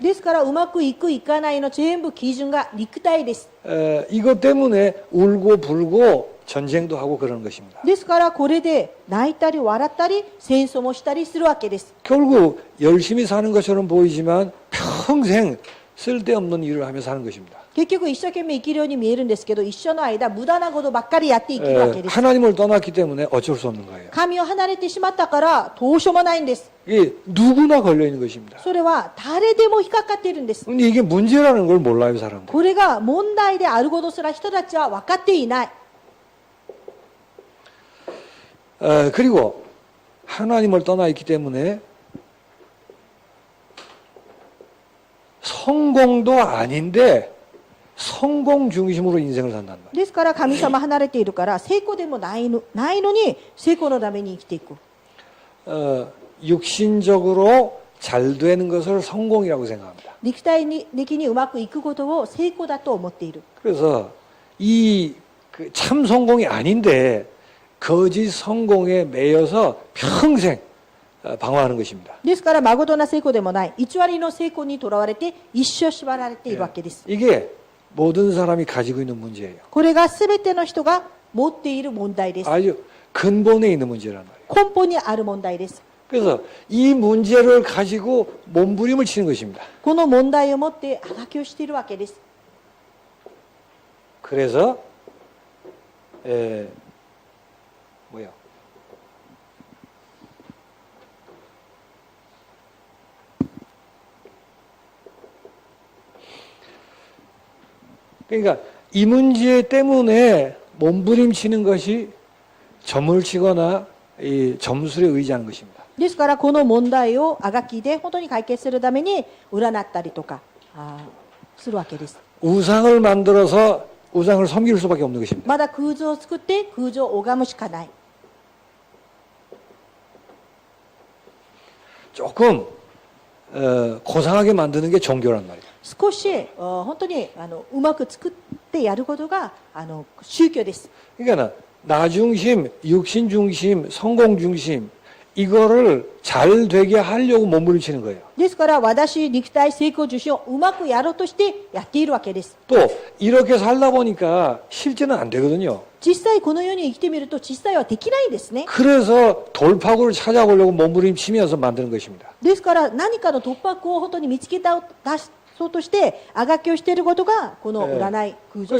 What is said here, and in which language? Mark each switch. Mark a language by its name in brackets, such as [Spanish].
[Japanese] ですからうまくいくいかないの全部基準が肉体です。 [Korean] 이것 때문에 울고 불고 전쟁도 하고 그러는 것입니다. [Japanese] ですからこれで泣いたり笑ったり戦争もしたりするわけです。 [Korean] 결국 열심히 사는 것처럼 보이지만 평생 쓸데없는 일을 하며 사는 것입니다. [Japanese] 結局一生懸命生きるように見えるんですけど、一生の間無駄なことばっかりやって生きるわけです。 [Korean] 하나님을 떠났기 때문에 어쩔 수 없는 거예요. [Japanese] 神を離れてしまったからどうしようもないんです。 [Korean] 이게 누구나 걸려 있는 것입니다. [Japanese] それは誰でも引っかかっているんです。 [Korean] 근데 이게 문제라는 걸 몰라요, 사람들. [Japanese] これが問題であることすら人たちは分かっていない。 [Korean] 그리고 하나님을 떠나 있기 때문에 성공도 아닌데 성공 중심으로 인생을 산단 말이에요. [Japanese] ですから神様離れているから成功でもないのに成功のために生きていく。 [Korean] 육신적으로 잘 되는 것을 성공이라고 생각합니다. [Japanese] 肉体的にうまくいくことを成功だと思っている。 [Korean] 그래서 이 참 성공이 아닌데 거짓 성공에 매여서 평생 방황하는 것입니다. [Japanese] ですから誠な成功でもない偽りの成功にとらわれて一生縛られているわけです。 [Korean] 이게 모든 사람이 가지고 있는 문제예요. [Japanese] これが全ての人が持っている問題です。 [Korean] 아주 근본에 있는 문제란 말이에요. [Japanese] 根本にある問題です。 [Korean] 그래서 이 문제를 가지고 몸부림을 치는 것입니다. [Japanese] この問題を持ってあがきをしているわけです。 [Korean] 그래서 뭐야? 그러니까 이 문제 때문에 몸부림치는 것이 점을 치거나 이 점술에 의지하는 것입니다. [Japanese] ですからこの問題をあがきで本当に解決するために占ったりとかするわけです。 [Korean] 우상을 만들어서 우상을 섬길 수밖에 없는 것입니다. [Japanese] まだ空像を作って空像を拝むしかない。 [Korean] 조금 고상하게 만드는 게 종교란 말이에요. [Japanese] 少し本当にうまく作ってやることが宗教です。 [Korean] 그러니까 나 중심, 육신 중심, 성공 중심 이거를 잘 되게 하려고 몸부림치는 거예요. [Japanese] ですから私肉体成功重視をうまくやろうとしてやっているわけです。 [Korean] 또 이렇게 살다 보니까 실제는 안 되거든요. [Japanese] 実際この世に生きてみると実際はできないんですね。 [Korean] 그래서 돌파구를 찾아보려고 몸부림치면서 만드는 것입니다. [Japanese] ですから何かの突破口を本当に見つけ出そうとしてあがきをしていることがこの占い空像